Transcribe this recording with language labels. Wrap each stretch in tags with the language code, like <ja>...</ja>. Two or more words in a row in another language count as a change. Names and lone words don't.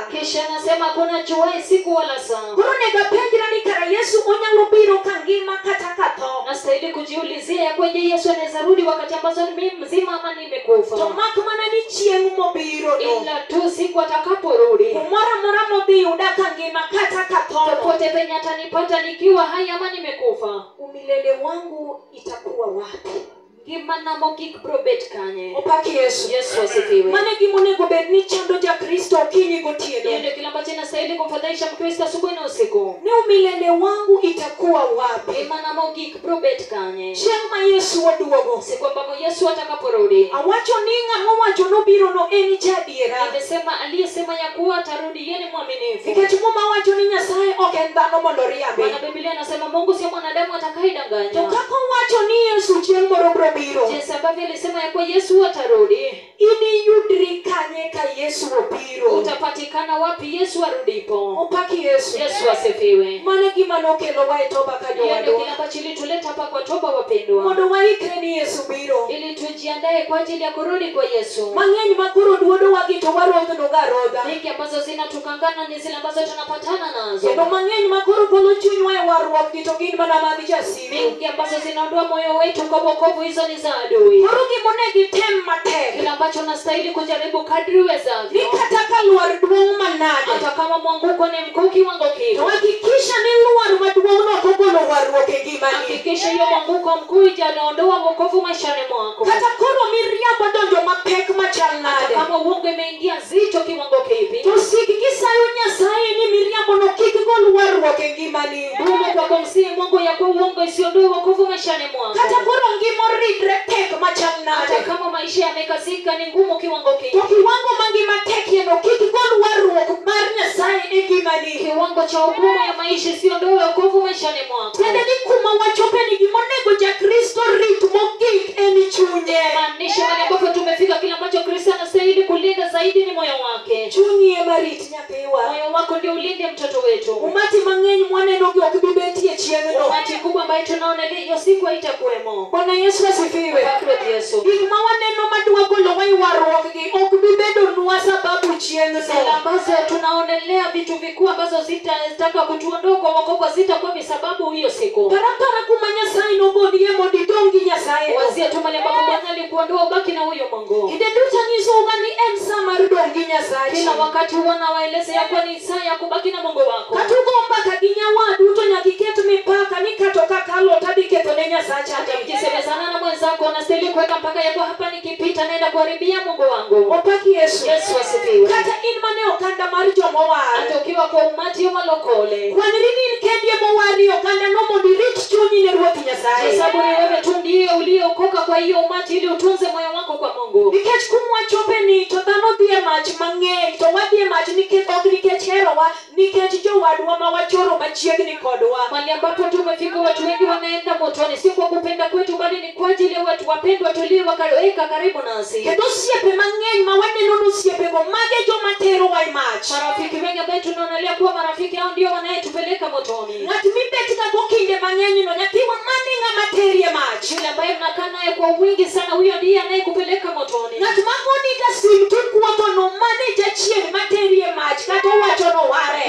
<sw>Kisha anasema kuna jua siku wala saa.</sw> <luo>Koro nega penjra ni kara Yesu onyalo biro ka ngima kata ka tho.</luo> <sw>Nastahili kujiulizia ya kwaje Yesu anaweza rudi wakati ambazo mimi mzima ama nimekufa.</sw> <luo>To mak mana ni chieng' mobiro no,</luo> <sw>ila tu siku atakaporudi,</sw> <luo>mora modhi yuda ka ngima kata ka tho,</luo> <sw>popote penye atanipata nikiwa hai ama nimekufa, umilele wangu itakuwa wapi?</sw> <luo>gimana mogik probet kanye. Opaki Yesu.</luo> <sw>Yesu asifiwe.</sw> <luo>Mane gimonego bed ni chando ja Kristo okinyi gotieno.</luo> <sw>Hiyo ndio kile ambacho inastahili kumfadhaisha Mkristo asubuhi na usiku. Ni umilele wangu itakuwa wapi?</sw> <luo>Gimana mogik probet kanye. Chieng' ma Yesu oduogo.</luo> <sw>Si kwamba Yesu atakaporudi.</sw> <luo>Awacho ni ng'ama wacho nobiro no en jadiera.</luo> <sw>Amesema aliyesema ya kuwa atarudi yeye ni mwaminifu.</sw> <luo>Nikech muma wacho ni Nyasaye ok en dhano mondo riambe.</luo> <sw>Maana Biblia inasema Mungu sio mwanadamu atakayedanganya.</sw> <luo>To kaka wacho ni Yesu chieng' moro biro biro.</luo> <sw>Jinsi ambavyo alisema ya kuwa Yesu atarudi.</sw> <luo>Ini yudri kanye ka Yesu obiro.</luo> <sw>Utapatikana wapi Yesu arudipo?</sw> <luo>Opaki Yesu.</luo> <sw>Yesu asifiwe.</sw> <luo>Mane gima nokelo wa toba ka</luo> <sw>Hiyo ndio</sw> <luo>jowadwa.</luo> <sw>kile ambacho ilituleta hapa kwa toba wapendwa.</sw> <luo>Mondo waikre ni Yesu biro.</luo> <sw>Ili tujiandae kwa ajili ya kurudi kwa Yesu.</sw> <luo>Mang'eny makoro duodo wagi to warodhno garodha.</luo> <sw>Nyingi ambazo zinatukangana ni zile ambazo tunapatana nazo.</sw> <luo>Kendo mang'eny makoro golo chunywa e warruok gi to gin mana mag jasigu.</luo> <sw>Nyingi ambazo zinaondoa moyo wetu kwa wokovu, hizo ni za adui.</sw> <luo>Koro gimonegi tem matek.</luo> <sw>Kile ambacho unastahili kujaribu kadri uwezavyo.</sw> <luo>Ni kata ka luar duong' manade.</luo> <sw>Hata kama mwanguko ni mkuu kiwango kipi.</sw> <luo>To hakikisha ni luar maduong'no ok ogolo warruok e ngimani.</luo> <sw>Hakikisha hiyo mwanguko mkuu ijaondoa wokovu maishani mwako.</sw> <luo>Kata koro miriambo donjo mapek machal nade.</luo> <sw>Kama uongo imeingia zito kiwango kipi.</sw> <luo>To sik kisayo Nyasaye ni miriambo no kik gol warruok e ngimani.</luo> <sw>Dumo kwa kumsihi Mungu ya kuwa uongo isiondoe wokovu maishani mwako.</sw> <luo>Kata koro ngima ridre tek machal nade.</luo> <sw>Hata kama maisha yamekasika ni ngumu kiwango kipi.</sw> <luo>To kiwango mangima tek no kik gol warruok mar Nyasaye e ngimani.</luo> <sw>Kiwango cha ugumu ya maisha isiondoe wokovu maishani mwako.</sw> <luo>Tende ni kuma wachope ni gimonego ja Kristo rit mogik en chunye.</luo> <sw>Maanisha wale ambapo tumefika kile ambacho Kristo anastahili kulinda zaidi ni moyo wake.</sw> <luo>Chunyi ema rit nyathiwa.</luo> <sw>Moyo wako ndio ulinde mtoto wetu.</sw> <luo>Umati mang'eny mwaneno gi ok bibetie chieng'no.</luo> <sw>Umati kubwa ambayo tunaona hiyo siku haitakuwemo. Bwana Yesu asifiwe.</sw> <luo>Bakri Yesu. Gik ma waneno madwa golo wa warruok gi ok bibedo nwa sababu chieng'no.</luo> <sw>Zile ambazo tunaonelea vitu vikuu ambazo zitataka kutuondoa kwa wokovu zitakuwa ni sababu hiyo siku.</sw> <luo>Parapara kuma Nyasaye nogodie mondo idongi Nyasaye.</luo> <sw>Wazia tu mali ambapo Bwana alikuondoa ubaki na huyo Mungu.</sw> <luo>Kinde duto nyiso ni en saa mar dongi Nyasaye.</luo> <sw>Kila wakati wanawaeleza ya kuwa ni saa ya kubaki na Mungu wako.</sw> <luo>Katugo mpaka gi nyawadu to nyaka iket mipaka ni katoka kalo tadhi ketho ne Nyasaye.</luo> <sw>Hata mkisemezana na mwenzako unastahili kuweka mpaka ya kuwa hapa nikipita naenda kuharibia Mungu wangu.</sw> <luo>Opaki Yesu.</luo> <sw>Yesu asifiwe.</sw> <luo>Kata in mane okanda mar jomowar.</luo> <sw>Hata ukiwa kwa umati wa malokole.</sw> <luo>Kwanri ni kendie mowari okanda no mondo irit chunyi ne Ruoth Nyasaye.</luo> <sw>Sababu ni wewe tu ndiye uliokoka kwa hiyo umati ili utunze moyo wako kwa Mungu.</sw> <luo>Nikech kumwa chope ni to dhano dhi e mach mang'eny to wadhi e mach nikech ok nikech herowa nikech jowadwa ma wachoro machiegni kodwa.</luo> <sw>Mahali ambapo tumefika watu wengi wanaenda motoni si kwa kupenda kwetu bali ni kwa ajili ya watu wapendwa tulioweka karibu nasi.</sw> <luo>Kendo osiepe mang'eny ma waneno ni osiepego mage joma terowa e mach.</luo> <sw>Marafiki wengi ambao tunaonelea kuwa marafiki hao ndio wanayetupeleka motoni.</sw> <luo>Ng'at mibet ka go kinde mang'eny no nyathiwa mane ng'ama teri e mach.</luo> <sw>Yule ambaye mnakaa naye kwa wingi sana huyo ndiye anayekupeleka motoni.</sw> <luo>Ng'at magoni ka sim tukwotho no mane jachien materi e mach kata owacho no ware.</luo>